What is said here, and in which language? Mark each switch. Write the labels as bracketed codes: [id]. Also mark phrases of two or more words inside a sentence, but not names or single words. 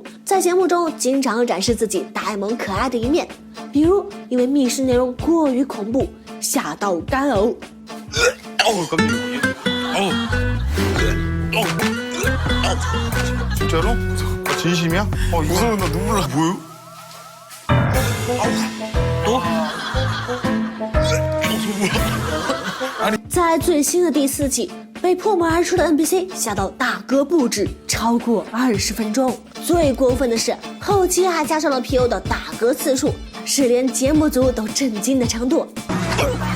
[zh] 在节目中经常展示自己呆萌可爱的一面，比如因为密室内容过于恐怖，吓到干呕。 [ko] 진짜로? 진심이야? 무서워, 나 눈물 나. 뭐요? [zh] 在最新的第4季，被破门而出的 NPC 吓到大哥不止，超过20分钟。最过分的是，后期还加上了 PO 的打嗝次数，是连节目组都震惊的程度。